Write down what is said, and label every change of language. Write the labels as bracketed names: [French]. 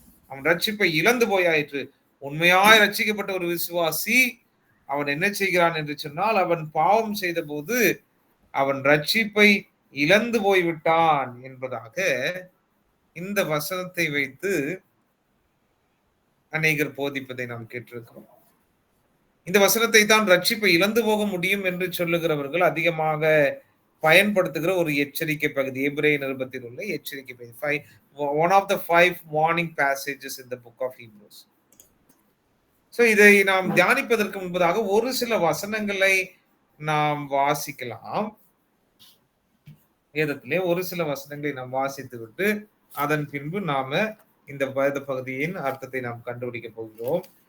[Tamil] அவன் ரட்சிப்பை இழந்து போயாயிற்று. உண்மையாய் ரட்சிக்கப்பட்ட ஒரு விசுவாசி அவன் என்ன செய்கிறான் என்று சொன்னால், அவன் பாவம் செய்த போது அவன் ரட்சிப்பை இழந்து போய்விட்டான் என்பதாக இந்த வசனத்தை வைத்து அநேகர் போதிப்பதை நாம் கேட்டிருக்கிறோம். இந்த வசனத்தை தான் ரட்சிப்பை இழந்து போக முடியும் என்று சொல்லுகிறவர்கள் அதிகமாக பயன்படுத்துகிற ஒரு எச்சரிக்கை பகுதி. எபிரேய நிருபத்தில் உள்ள எச்சரிக்கை பகுதி. [English] One of the 5 warning passages in the book of Hebrews. [Tamil] So இதை நாம் தியானிப்பதற்கு முன்பதாக ஒரு சில வசனங்களை நாம் வாசிக்கலாம். வேதத்திலே ஒரு சில வசனங்களை நாம் வாசித்து விட்டு அதன் பின்பு நாம இந்த வேத பகுதியின் அர்த்தத்தை நாம் கண்டுபிடிக்க போகிறோம்.